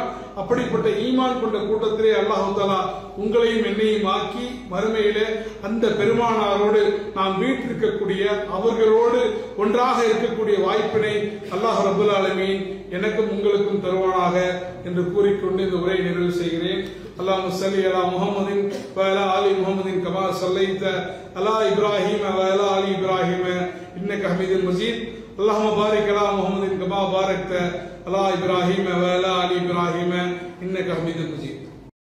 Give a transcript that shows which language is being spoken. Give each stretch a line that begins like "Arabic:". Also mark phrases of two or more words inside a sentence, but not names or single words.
Tamil: அப்படிப்பட்ட ஈமான் கொண்ட கூட்டத்திலே
Arabic: الله تعالى
Tamil: உங்களையும் என்னையும் ஆக்கி மறுமையிலே அந்த பெருமானாரோடு நாம் வீற்றிருக்கக்கூடிய, அவர்களோடு ஒன்றாக இருக்கக்கூடிய வாய்ப்பினை
Arabic: الله رب العالمين
Tamil: எனக்கும் உங்களுக்கும் தருவானாக என்று கூறிக்கொண்டு இந்த உரையை நிறைவு செய்கிறேன்.
Arabic: اللهم صل على محمد وعلى ال محمد كما صليت على ابراهيم وعلى ال ابراهيم انك حميد مجيد. اللهم بارك على محمد كما باركت على ابراهيم وعلى ال ابراهيم انك حميد مجيد.